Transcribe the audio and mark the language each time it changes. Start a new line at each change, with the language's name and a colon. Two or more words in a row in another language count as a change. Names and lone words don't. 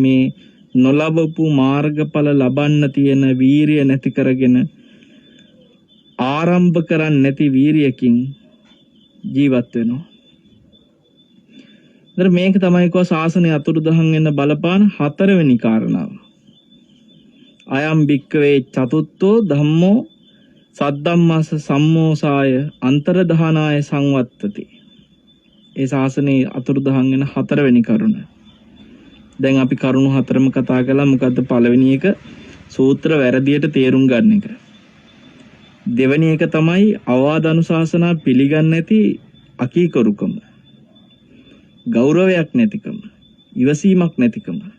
Sinhala: මේ නොලබපු මාර්ගඵල ලබන්න තියෙන වීරිය නැති කරගෙන ආරම්භ කරන්නේ නැති වීරියකින් ජීවත් වෙනවා. මේක තමයි කෝ ශාසනය අතුරුදහන් වෙන්න බලපාන හතරවෙනි කාරණාව.
Pali: අයම් භික්කවේ චතුත්ථෝ ධම්මෝ සද්ධම්මස්ස සම්මෝසාය අන්තර්ධානාය සංවත්තති.
Sinhala: ඒ ශාසනයේ අතුරුදහන් වෙන හතරවෙනි කරුණ. දැන් අපි කරුණු හතරම කතා කළා. මොකද්ද? පළවෙනි එක සූත්‍ර වැරදියට තේරුම් ගන්න එක. දෙවෙනි එක තමයි අවවාද අනුශාසනා පිළිගන්නේ නැති අකීකරුකම, ගෞරවයක් නැතිකම, ඉවසීමක් නැතිකම.